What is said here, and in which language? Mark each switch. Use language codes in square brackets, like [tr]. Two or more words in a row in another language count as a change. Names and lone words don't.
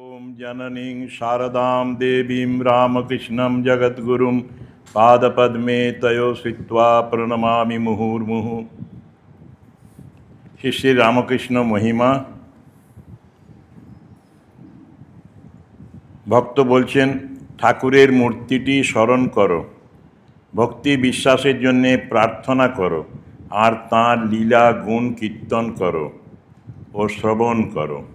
[sa] जननीं शारदां देवीं रामकृष्णं जगद्गुरुं पादपद्मे तयो स्थित्वा प्रणमामि मुहुर्मुहुः। [bn] শ্রী শ্রী রামকৃষ্ণ মহিমা। ভক্ত বলছেন, ঠাকুরের মূর্তিটি স্মরণ করো, ভক্তি বিশ্বাসের জন্যে প্রার্থনা করো, আর তাঁর লীলা গুণ কীর্তন করো ও শ্রবণ করো।